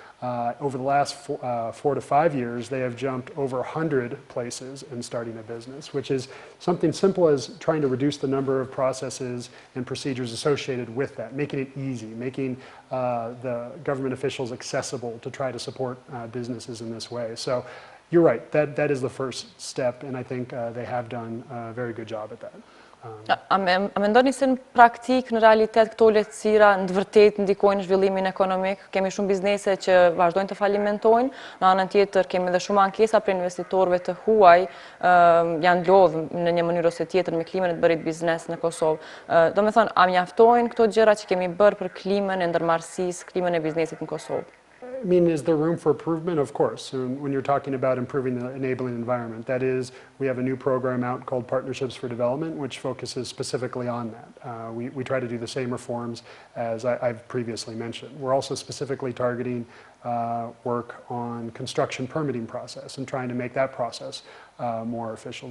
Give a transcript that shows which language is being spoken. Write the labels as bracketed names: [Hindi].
[English] Over the last 4 to 5 years, they have jumped over 100 places in starting a business, which is something simple as trying to reduce the number of processes and procedures associated with that, making it easy, making the government officials accessible to try to support businesses in this way. So you're right, that is the first step, and I think they have done a very good job at that. [Albanian] A mendoni se në praktik, në realitet, këto lehtësira në të vërtetë ndikojnë zhvillimin ekonomik? Kemi shumë biznese që vazhdojnë të falimentojnë, në anën tjetër kemi edhe shumë ankesa për investitorëve të huaj janë lodhë në një mënyrë ose tjetër me klimën e të bërit biznes në Kosovë. Do me thonë, a mjaftojnë këto gjëra që kemi bërë për klimën e ndërmarrësisë, klimën e biznesit në Kosovë? [English] I mean, is there room for improvement? Of course. When you're talking about improving the enabling environment, that is, we have a new program out called Partnerships for Development, which focuses specifically on that. We try to do the same reforms as I've previously mentioned. We're also specifically targeting work on construction permitting process and trying to make that process more official.